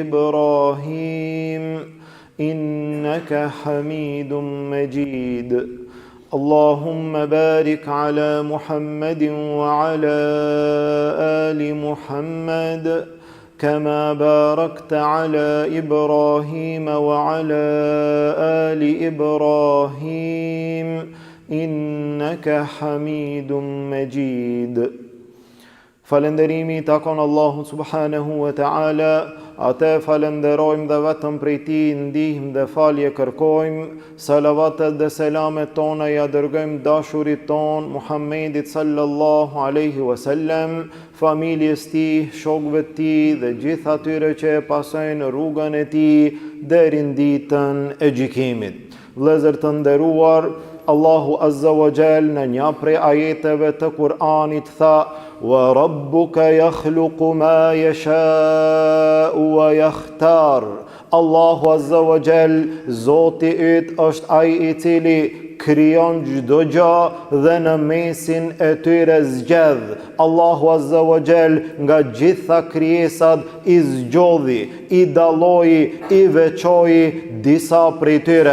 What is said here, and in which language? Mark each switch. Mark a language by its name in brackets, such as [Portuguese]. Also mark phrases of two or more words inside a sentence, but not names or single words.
[Arabic] إبراهيم إنك حميد مجيد اللهم بارك على محمد وعلى آل محمد كما باركت على إبراهيم وعلى آل إبراهيم إنك حميد مجيد. [Albanian] Falënderimi i takon Allahut [Arabic] سبحانه وتعالى, [Albanian] atë falenderojmë dhe vetëm prej tij ndihmë dhe falje kërkojmë. Salavatet dhe selamet tona ja dërgojmë dashurit ton Muhammedit [Arabic] صلى الله عليه وسلم, [Albanian] familjes tij, shokëve të tij dhe gjithë atyre që e pasojnë rrugën e tij deri në ditën e gjykimit. Vëllezër të nderuar, Allahu [Arabic] عز وجل [Albanian] në një prej ajeteve të Kur'anit tha: [Arabic] "وربك يخلق ما يشاء ويختار." [Albanian] Allahu [Arabic] عز وجل, [Albanian] Zoti yt është ai i cili krijon çdo gjë dhe në mesin e tyre zgjedh. Allahu [Arabic] عز وجل [Albanian] nga gjitha krijesat i zgjodhi, i dalloi, i veçoi disa prej tyre.